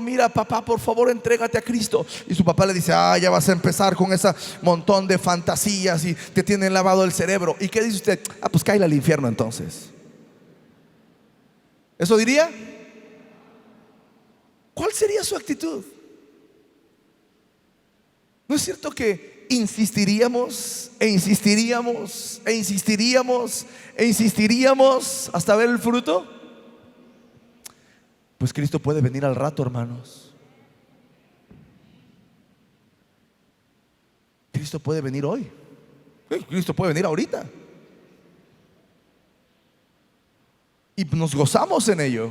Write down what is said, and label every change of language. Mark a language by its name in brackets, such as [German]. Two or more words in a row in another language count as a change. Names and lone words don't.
[Spanish] Mira, papá, por favor, entrégate a Cristo. Y su papá le dice: ya vas a empezar con ese montón de fantasías y te tienen lavado el cerebro. ¿Y qué dice usted? Pues cáele al infierno entonces. ¿Eso diría? ¿Cuál sería su actitud? ¿No es cierto que insistiríamos e insistiríamos e insistiríamos e insistiríamos hasta ver el fruto? Pues Cristo puede venir al rato, hermanos. Cristo puede venir hoy. Cristo puede venir ahorita. Y nos gozamos en ello.